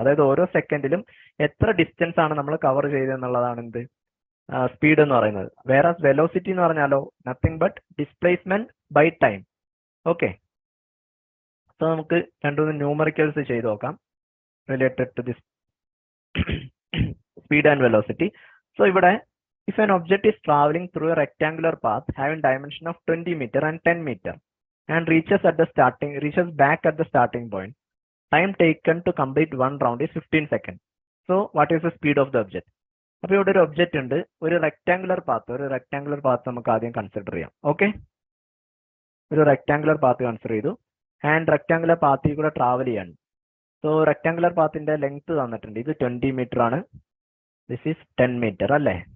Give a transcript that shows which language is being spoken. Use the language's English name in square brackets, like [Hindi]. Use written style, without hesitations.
[Malayalam] അതായത് ഓരോ സെക്കൻഡിലും എത്ര ഡിസ്റ്റൻസ് ആണ് നമ്മൾ കവർ ചെയ്തെന്നുള്ളതാണ് എന്ത് സ്പീഡ് എന്ന് പറയുന്നത്. വേറെ വെലോസിറ്റി എന്ന് പറഞ്ഞാലോ nothing but displacement by time. Okay, so നമുക്ക് രണ്ടുമൂന്ന് ന്യൂമറിക്കൽസ് ചെയ്ത് നോക്കാം related to this speed and velocity. [English] So ഇവിടെ if an object is traveling through a rectangular path having dimension of 20 meter and 10 meter and reaches back at the starting point, time taken to complete one round is 15 seconds. So what is the speed of the object? [Malayalam] അപ്പോൾ ഇവിടെ ഒരു object ഉണ്ട്, ഒരു rectangular path നമുക്ക് ആദ്യം consider ചെയ്യാം. Okay, ഒരു rectangular path consider ചെയ്തു ആൻഡ് റെക്ടാങ്കുലർ പാത്തിൽ കൂടെ ട്രാവൽ ചെയ്യാണ്. സോ റെക്ടാങ്കുലർ പാത്തിന്റെ ലെങ്ത് തന്നിട്ടുണ്ട്. ഇത് 20 മീറ്റർ ആണ്, ദിസ് ഈസ് 10 മീറ്റർ അല്ലേ.